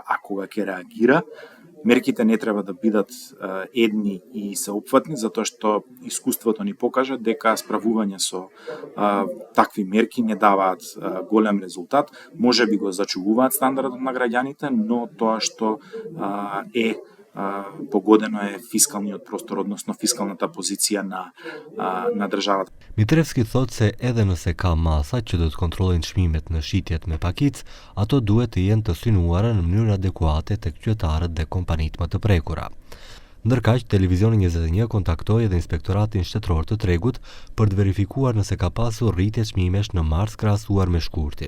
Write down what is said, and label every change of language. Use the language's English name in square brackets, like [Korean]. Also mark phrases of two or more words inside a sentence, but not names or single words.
[Macedonian] А кога ќе реагира, мерките не треба да бидат едни и сеопфатни, затоа што искуството ни покажа дека справување со такви мерки не даваат голем резултат. Може би го зачувуваат стандардот на граѓаните, но тоа што е погодено е фискалниот простор, односно фискалната позиција на државата. [Albanian] Mitrevski thotë se edhe nëse ka masa që do të kontrollojnë çmimet në shitjet me pakicë, ato duhet të jenë të synuara në mënyrë adekuate tek qytetarët dhe kompanitë më të prekura. Ndërkaq, televizioni 21 kontaktoi edhe Inspektoratin Shtetëror të Tregut për të verifikuar nëse ka pasur rritje çmimesh në mars krahasuar me shkurtin.